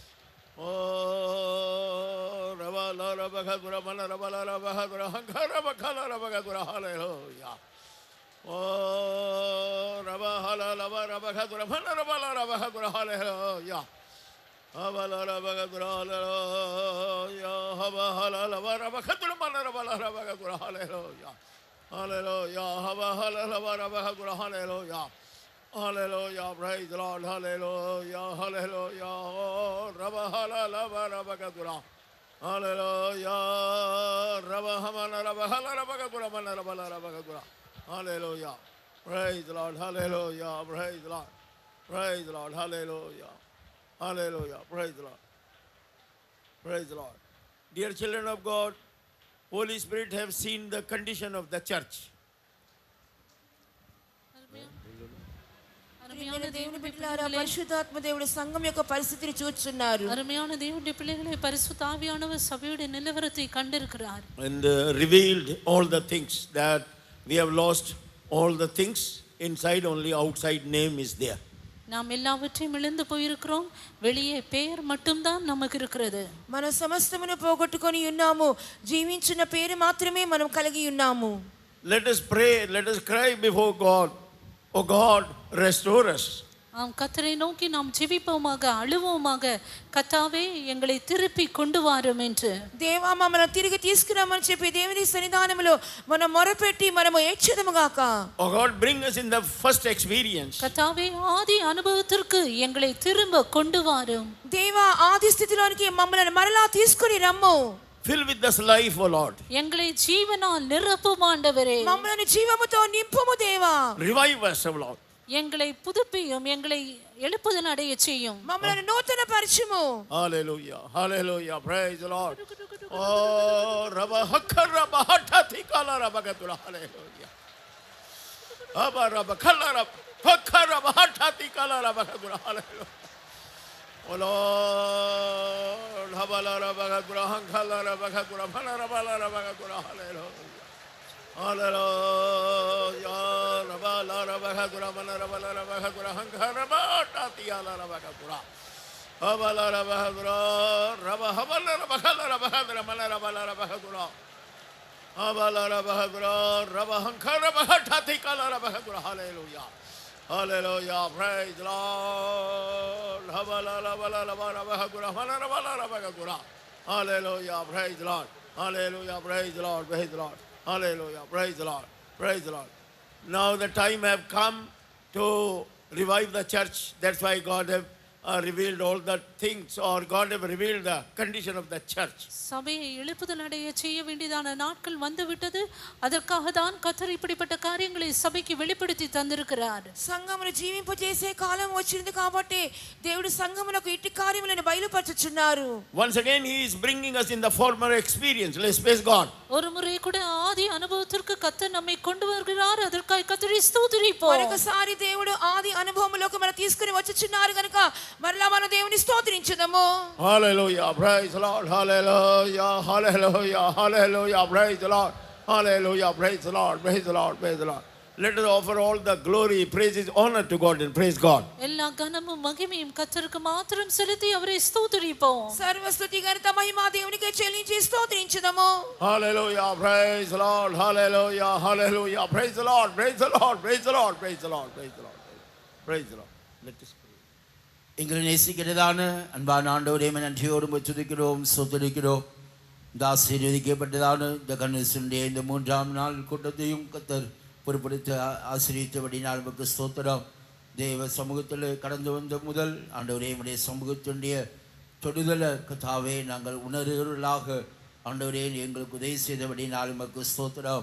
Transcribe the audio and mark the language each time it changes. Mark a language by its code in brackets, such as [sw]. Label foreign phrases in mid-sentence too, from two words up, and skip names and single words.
[en] Oh, Rabba Rabba Gura Bana Rabba Rabba Gura Karaba Kala Rabba Gura Hallelujah. Oh, Rabba Hala Lava Rabba Gura Bana Rabba Rabba Gura Hallelujah. Rabba Rabba Gura Hallelujah. Rabba Hala Lava Rabba Gura Bana Rabba Gura Hallelujah. Hallelujah. Hallelujah. Hallelujah. Hallelujah. Praise the Lord. Hallelujah. Hallelujah. Oh, Rabba Hallelujah. Rabba Kadura. Hallelujah. Rabba Hamana Rabba Rabba Kadura Mana Rabba Rabba Kadura. Hallelujah. Praise the Lord. Hallelujah. Praise the Lord. Praise the Lord. Hallelujah. Hallelujah. Praise the Lord. Praise the Lord. Dear children of God, Holy Spirit have seen the condition of the church. [te] ప్రియమైన దేవుని బిడ్డలారా, పరిశుద్ధాత్మ దేవుడు సంఘం యొక్క పరిస్థితిని చూస్తున్నారు. [ta] அருமையான தேவனுடைய பிள்ளைகளை பரிசுத்த ஆவியானவர் சபையுடைய நிலவரத்தை கண்டிருக்கிறார். [en] And revealed all the things that we have lost, all the things inside, only outside name is there. [ta] நாம் எல்லாவற்றையும் இழந்து போயிருக்கிறோம், வெளியே பெயர் மட்டும்தான் நமக்கு இருக்கிறது. [te] మన సమస్తమును పోగొట్టుకొని ఉన్నాము, జీవించిన పేరు మాత్రమే మనం కలిగి ఉన్నాము. [en] Let us pray, let us cry before God. Oh God, restore us. [ta] கர்த்தரை நோக்கி நாம் ஜெபிப்போமாக, அழுவோமாக, கர்த்தாவே எங்களை திருப்பி கொண்டு வாரும் என்று. [te] దేవా మమ్మల్ని తిరిగి తీసుకురమ్మని చెప్పి దేవుని సన్నిధానములో మనం మొరపెట్టి మనము ఏడ్చెదముగాక. [en] Oh God, bring us in the first experience. [ta] கர்த்தாவே ஆதி அனுபவத்திற்கு எங்களை திரும்ப கொண்டு வாரும். [te] దేవా ఆది స్థితిలోనికి మమ్మల్ని మరలా తీసుకొని రమ్ము. [en] Fill with this life, O Lord. [ta] எங்களை ஜீவனால் நிரப்பும் ஆண்டவரே. [te] మమ్మల్ని జీవముతో నింపుము దేవా. [en] Revive us, O Lord. [ta] எங்களை புதுப்பியும், எங்களை எழுப்புதல் அடைய செய்யும். [te] మమ్మల్ని నూతన పరిచుము. [en] Hallelujah. Hallelujah. Praise the Lord. Oh, Rabba Hakara Bahata Tikala Rabba Gatura. Hallelujah. Abba Rabba Kala Rabba Hakara Bahata Tikala Rabba Gatura. Hallelujah. Oh Lord, Habala Rabba Gatura, Hankala Rabba Gatura, Bala Rabba Gatura. Hallelujah. Hallelujah. Rabba Rabba Gatura, Bala Rabba Gatura, Hankara Bahata Tikala Rabba Gatura. Habala Rabba Gatura, Rabba Habala Rabba Kala Rabba Gatura, Bala Rabba Gatura. Habala Rabba Gatura, Rabba Hankara Bahata Tikala Rabba Gatura. Hallelujah. Hallelujah. Praise the Lord. Hallelujah. Praise the Lord. Hallelujah. Praise the Lord. Praise the Lord. Hallelujah. Praise the Lord. Praise the Lord. Now the time have come to revive the church. That's why God have revealed all the things, or God have revealed the condition of the church. [ta] சபையை எழுப்புதல் அடைய செய்ய வேண்டியதான நாட்கள் வந்து விட்டது. அதற்காக தான் கர்த்தர் இப்படிப்பட்ட காரியங்களை சபைக்கு வெளிப்படுத்தி தந்திருக்கிறார். [te] సంఘమును జీవింపజేసే కాలం వచ్చింది కాబట్టి దేవుడు సంఘమునకు ఇట్టి కార్యములను బయలుపరచుచున్నారు. [en] Once again he is bringing us in the former experience. Let's praise God. [ta] ஒரு முறை கூட ஆதி அனுபவத்திற்கு கர்த்தர் நம்மை கொண்டு வருகிறார். அதற்காக கர்த்தரை ஸ்தோத்திரிப்போம். [te] మరొకసారి దేవుడు ఆది అనుభవములోకి మనం తీసుకొని వచ్చుచున్నారు గనుక మరలా మన దేవుని స్తోత్రించుదాము. [en] Hallelujah. Praise the Lord. Hallelujah. Hallelujah. Hallelujah. Praise the Lord. Hallelujah. Praise the Lord. Praise the Lord. Praise the Lord. Let us offer all the glory, praises, honor to God and praise God. [ta] எல்லா கனமும் மகிமையும் கர்த்தருக்கு மாத்திரம் செலுத்தி அவரை ஸ்தோத்திரிப்போம். [te] సర్వ స్తుతి ఘనత మహిమ దేవునికే చెల్లించి స్తోత్రించుదాము. [en] Hallelujah. Praise the Lord. Hallelujah. Hallelujah. Praise the Lord. Praise the Lord. Praise the Lord. Praise the Lord. Praise the Lord. Praise the Lord. Let us pray. [ta] எங்களை நேசிக்கிறதான அன்பான ஆண்டவரே, நன்றியோடு துதிக்கிறோம், ஸ்தோத்திரிக்கிறோம். இந்த ஆசீர்வதிக்கப்பட்டதான இந்த கணேசனுடைய இந்த 3ஆம் நாள் கூட்டத்தையும் கர்த்தர் பொறுப்படுத்த ஆசீர்வதித்தபடினால் நமக்கு ஸ்தோத்திரம். தேவ சமூகத்தில் கடந்து வந்த முதல் ஆண்டவரே, நம்முடைய சமூகத்தினுடைய தொடுதலை கர்த்தாவே நாங்கள் உணர்வுகளாக ஆண்டவரே எங்களுக்கு உதவி செய்தபடினால் நமக்கு ஸ்தோத்திரம்.